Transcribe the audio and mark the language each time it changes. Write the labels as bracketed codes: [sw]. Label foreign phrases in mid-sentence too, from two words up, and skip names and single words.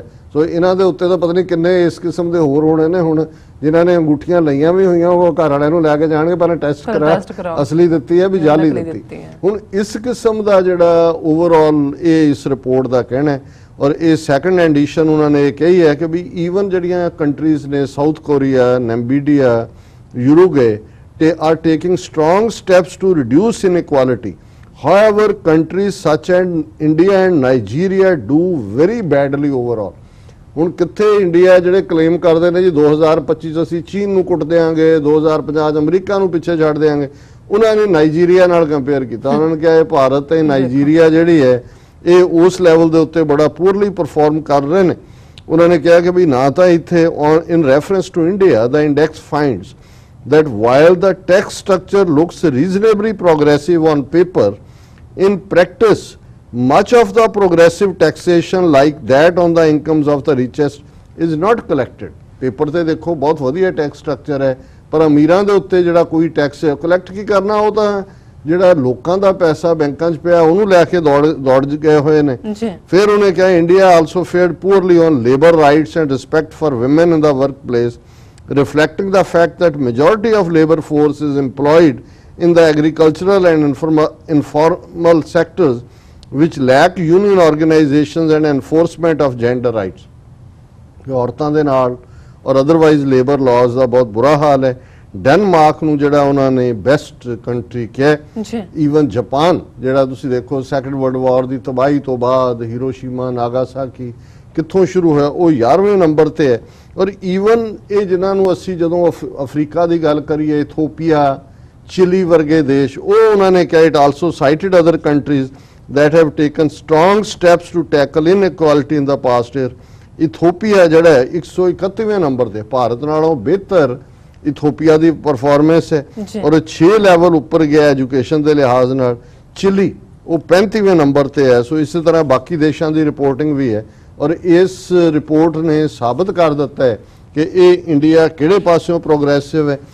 [pa] ਸੋ ਇਹਨਾਂ ਦੇ ਉੱਤੇ ਤਾਂ ਪਤਾ ਨਹੀਂ ਕਿੰਨੇ ਇਸ ਕਿਸਮ ਦੇ ਹੋਰ ਹੋਣੇ ਨੇ ਹੁਣ ਜਿਨ੍ਹਾਂ ਨੇ ਅੰਗੂਠੀਆਂ ਲਈਆਂ ਵੀ ਹੋਈਆਂ ਉਹ ਘਰ ਵਾਲਿਆਂ ਨੂੰ ਲੈ ਕੇ ਜਾਣਗੇ ਪਰ ਟੈਸਟ ਕਰਾ ਅਸਲੀ ਦਿੱਤੀ ਹੈ ਵੀ ਜਾਲੀ ਦਿੱਤੀ। ਹੁਣ ਇਸ ਕਿਸਮ ਦਾ ਜਿਹੜਾ ਓਵਰਆਲ ਇਹ ਇਸ ਰਿਪੋਰਟ ਦਾ ਕਹਿਣਾ ਹੈ ਔਰ ਇਹ [en] second edition [pa] ਉਹਨਾਂ ਨੇ ਇਹ ਕਹੀ ਹੈ ਕਿ ਵੀ ਈਵਨ ਜਿਹੜੀਆਂ ਕੰਟਰੀਜ਼ ਨੇ ਸਾਊਥ ਕੋਰੀਆ, ਨਾਮੀਬੀਆ, ਯੂਰੋਗੇ [en] they are taking strong steps to reduce inequality. However, countries such as India and Nigeria do very badly overall. [pa] ਹੁਣ ਕਿੱਥੇ ਇੰਡੀਆ ਜਿਹੜੇ ਕਲੇਮ ਕਰਦੇ ਨੇ ਜੀ 2025 ਚ ਅਸੀਂ ਚੀਨ ਨੂੰ ਕੁੱਟ ਦੇਾਂਗੇ, 2050 ਚ ਅਮਰੀਕਾ ਨੂੰ ਪਿੱਛੇ ਛੱਡ ਦੇਾਂਗੇ, ਉਹਨਾਂ ਨੇ ਨਾਈਜੀਰੀਆ ਨਾਲ ਕੰਪੇਅਰ ਕੀਤਾ। ਉਹਨਾਂ ਨੇ ਕਿਹਾ ਇਹ ਭਾਰਤ ਤੇ ਨਾਈਜੀਰੀਆ ਜਿਹੜੀ ਹੈ ਇਹ ਉਸ ਲੈਵਲ ਦੇ ਉੱਤੇ ਬੜਾ [en] poorly perform [pa] ਕਰ ਰਹੇ ਨੇ। ਉਹਨਾਂ ਨੇ ਕਿਹਾ ਕਿ ਵੀ ਨਾ ਤਾਂ ਇੱਥੇ [en] in reference to India ਦਾ index finds that while the tax structure looks reasonably progressive on paper, in practice much of the progressive taxation like that on the incomes of the richest is not collected. [pa] Paper ਤੇ ਦੇਖੋ ਬਹੁਤ ਵਧੀਆ [en] tax structure [pa] ਹੈ ਪਰ ਅਮੀਰਾਂ ਦੇ ਉੱਤੇ ਜਿਹੜਾ ਕੋਈ [en] tax collect [pa] ਕੀ ਕਰਨਾ, ਉਹ ਤਾਂ ਜਿਹੜਾ ਲੋਕਾਂ ਦਾ ਪੈਸਾ ਬੈਂਕਾਂ 'ਚ ਪਿਆ ਉਹਨੂੰ ਲੈ ਕੇ ਦੌੜ ਗਏ ਹੋਏ ਨੇ। ਫਿਰ ਉਹਨੇ ਕਿਹਾ [en] ਇੰਡੀਆ also fared poorly on labor rights and respect for women in the workplace, reflecting the fact that majority of labor force is employed in the agricultural and informal sectors which lack union organizations and enforcement of gender rights. [pa] ਔਰਤਾਂ ਦੇ ਨਾਲ ਔਰ [en] otherwise labour laws [pa] ਦਾ ਬਹੁਤ ਬੁਰਾ ਹਾਲ ਹੈ। ਡੈਨਮਾਰਕ ਨੂੰ ਜਿਹੜਾ ਉਹਨਾਂ ਨੇ [en] best country [pa] ਕਿਹਾ। ਈਵਨ ਜਾਪਾਨ ਜਿਹੜਾ ਤੁਸੀਂ ਦੇਖੋ [en] Second World War [pa] ਦੀ ਤਬਾਹੀ ਤੋਂ ਬਾਅਦ ਹੀਰੋਸ਼ੀਮਾ, ਨਾਗਾਸਾਕੀ ਕਿੱਥੋਂ ਸ਼ੁਰੂ ਹੋਇਆ, ਉਹ 11ਵੇਂ ਨੰਬਰ ਤੇ ਹੈ। ਔਰ ਈਵਨ ਇਹ ਜਿਨ੍ਹਾਂ ਨੂੰ ਅਸੀਂ ਜਦੋਂ ਅਫਰੀਕਾ ਦੀ ਗੱਲ ਕਰੀਏ, ਇਥੋਪੀਆ, ਚਿਲੀ ਵਰਗੇ ਦੇਸ਼, ਉਹ ਉਹਨਾਂ ਨੇ ਕਿਹਾ [en] it also cited other countries that have taken strong steps to tackle inequality in the past year. [pa] ਇਥੋਪੀਆ ਜਿਹੜਾ ਹੈ 131ਵੇਂ ਨੰਬਰ ਤੇ, ਭਾਰਤ ਨਾਲੋਂ ਬਿਹਤਰ ਇਥੋਪੀਆ ਦੀ ਪਰਫਾਰਮੈਂਸ ਹੈ ਔਰ 6 ਲੈਵਲ ਉੱਪਰ ਗਿਆ ਐਜੂਕੇਸ਼ਨ ਦੇ ਲਿਹਾਜ਼ ਨਾਲ। ਚਿਲੀ ਉਹ 35ਵੇਂ ਨੰਬਰ ਤੇ ਹੈ। ਸੋ ਇਸੇ ਤਰ੍ਹਾਂ ਬਾਕੀ ਦੇਸ਼ਾਂ ਦੀ ਰਿਪੋਰਟਿੰਗ ਵੀ ਹੈ ਔਰ ਇਸ ਰਿਪੋਰਟ ਨੇ ਸਾਬਤ ਕਰ ਦਿੱਤਾ ਹੈ ਕਿ ਇਹ ਇੰਡੀਆ ਕਿਹੜੇ ਪਾਸਿਓਂ ਪ੍ਰੋਗਰੈਸਿਵ ਹੈ।